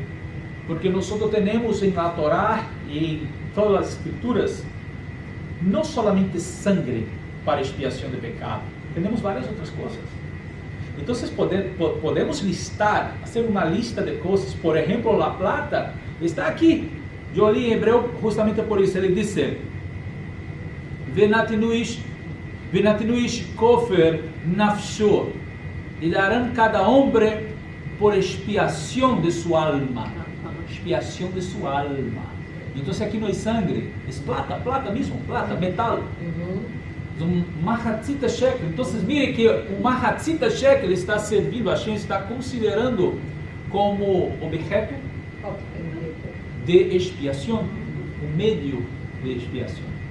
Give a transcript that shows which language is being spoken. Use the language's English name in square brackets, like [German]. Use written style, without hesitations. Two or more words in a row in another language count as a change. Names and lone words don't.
[Spanish] Porque nosotros tenemos en la Torah y en todas las escrituras no solamente sangre para expiación de pecado, tenemos varias otras cosas. Entonces podemos listar, hacer una lista de cosas. Por ejemplo, la plata está aquí. Yo leí en hebreo justamente por eso. Él dice, [Hebrew] ונתנו איש כופר נפשו, [Spanish] y darán cada hombre por expiación de su alma. Expiación de su alma. Entonces aquí no hay sangre, es plata mismo, plata, metal. [Hebrew] Un מחצית השקל. [Spanish] Entonces mire que un [Hebrew] מחצית השקל [Spanish] está servindo, Hashem está considerando como objeto de expiación, un medio de expiación.